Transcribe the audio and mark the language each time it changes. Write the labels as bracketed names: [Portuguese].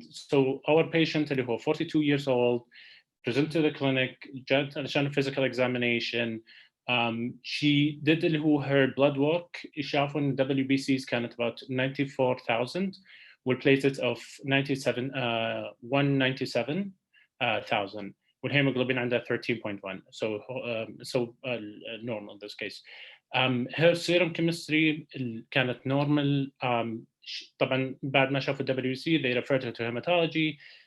[English] So our patient [Arabic] اللي هو [English] 42 years old presented to the clinic, [Arabic] جات علشان [English] physical examination. She did [Arabic] اللي هو [English] her blood work. [Arabic] شافوا إن WBCs كانت about 94,000. [English] والplatelets of 197,000 والhemoglobin [Arabic] عندها [English] 13.1, so normal in this case. Her serum chemistry [Arabic] كانت [English] normal. [Arabic] طبعا بعد ما شافوا [English] WBC they referred her to hematology.